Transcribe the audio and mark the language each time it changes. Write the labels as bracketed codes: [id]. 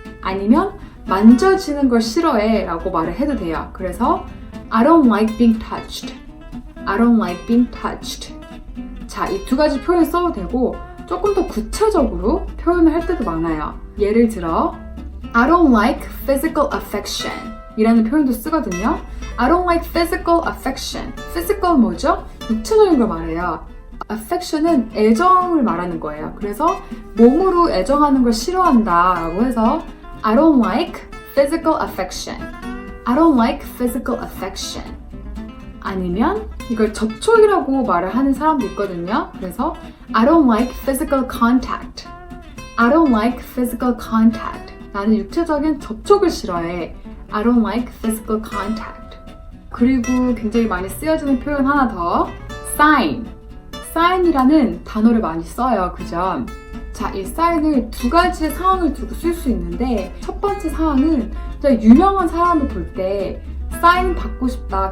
[ko] 아니면 만져지는 걸 싫어해 라고 말을 해도 돼요. [en] 그래서 I don't like being touched. I don't like being touched. [ko] 자, 이 두 가지 표현 써도 되고 조금 더 구체적으로 표현을 할 때도 많아요. 예를 들어 [en] I don't like physical affection [ko] 이라는 표현도 쓰거든요. [en] I don't like physical affection. [ko] physical 뭐죠? 육체적인 걸 말해요. affection은 애정을 말하는 거예요. 그래서 몸으로 애정하는 걸 싫어한다 라고 해서 [en] I don't like physical affection. I don't like physical affection. [ko] 아니면 이걸 접촉이라고 말을 하는 사람도 있거든요. [en] 그래서 I don't like physical contact. I don't like physical contact. [ko] 나는 육체적인 접촉을 싫어해. [en] I don't like physical contact. [ko] 그리고 굉장히 많이 쓰여지는 표현 하나 더. [en] sign. [ko] sign이라는 단어를 많이 써요. 그죠? 자, 이 sign을 두 가지의 상황을 두고 쓸 수 있는데 첫 번째 상황은 진짜 유명한 사람을 볼 때 사인 받고 싶다.